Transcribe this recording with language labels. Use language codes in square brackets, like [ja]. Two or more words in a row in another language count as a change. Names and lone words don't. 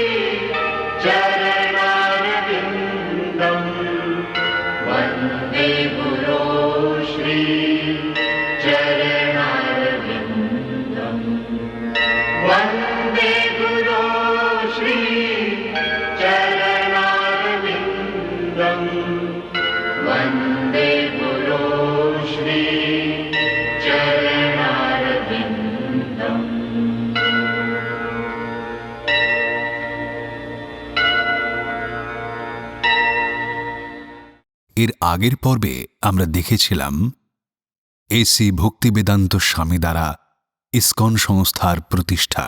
[sa] चरणारविन्दम् वन्दे गुरो श्री चरणारविन्दम् वन्दे गुरो श्री चरणारविन्दम् वन्दे गुरो श्री चरणारविन्दम्। [bn] এর আগের পর্বে আমরা দেখেছিলাম এসি ভক্তিবেদান্ত স্বামী দ্বারা ইসকন সংস্থার প্রতিষ্ঠা।